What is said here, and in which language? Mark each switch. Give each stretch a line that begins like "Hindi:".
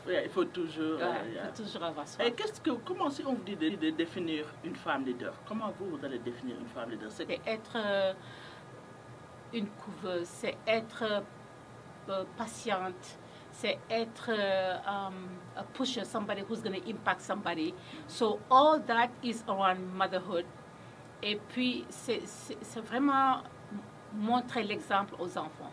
French: Oui, il faut toujours... il faut toujours avoir soif. Et comment si on vous dit de définir une femme leader, comment vous allez définir une femme leader? C'est être une couveuse, c'est être patiente, c'est être
English: a pusher, somebody who's going to impact somebody. So all that is around motherhood.
French: Et puis, c'est vraiment montrer l'exemple aux enfants.